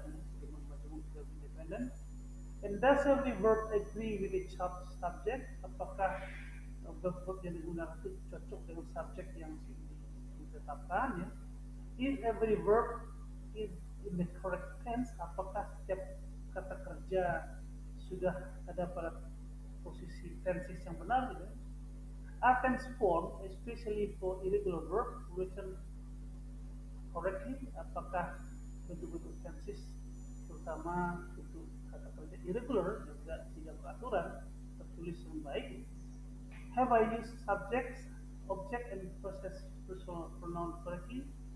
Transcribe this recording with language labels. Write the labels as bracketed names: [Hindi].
[Indonesian] Yang independent. [English] And does every verb agree with its subject? [Indonesian] Apakah verb yang digunakan itu cocok dengan subjek yang ditetapkan ya? [English] Is every verb is in the correct tense? [Indonesian] Apakah setiap kata kerja sudah ada pada posisi tenses yang benar gitu? [English] Are tense form, especially for irregular verb, written correctly? [Indonesian] Apakah bentuk-bentuk tenses terutama untuk kata kerja irregular juga tidak beraturan tertulis dengan baik? [English] Have I used subjects, object, and personal pronoun correctly?